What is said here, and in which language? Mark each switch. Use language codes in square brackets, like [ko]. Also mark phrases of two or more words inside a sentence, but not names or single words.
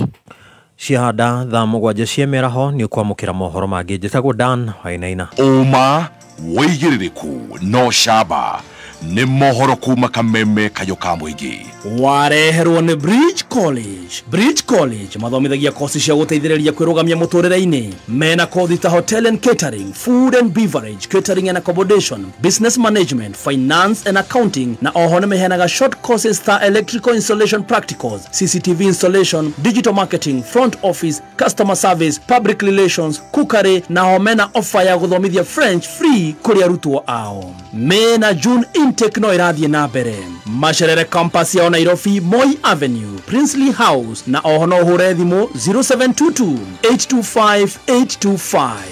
[ki] ciahanda thaa 7 cia mĩaraho nĩ ũkwamũkĩra mohoro mangĩ njĩtagwo Dan Wainaina Uma wĩigĩrĩrĩku no camba nĩ mohoro kuma kameme kayo ka mũingĩ wareherwo nĩ Bridge College. Bridge College mathomithagia kosi cia guteithĩrĩria kwĩrũgamia mũtũrĩre-inĩ. Mena kothi ta [en] hotel and catering, food and beverage, catering and accommodation, business management, finance and accounting, [ki] na oho nĩmeheanaga [en] short courses ta electrical installation practicals, CCTV installation, digital marketing, front office, customer service, public relations, cookery, [ki] na ho mena offer ya guthomithia French free kuri arutwo ao. Mena [en] June intake [ki] no irathie na mbere. Macerere campus ya Nairobi, Moi Avenue, Princely House, na oho no hure thimu 0722 825 825.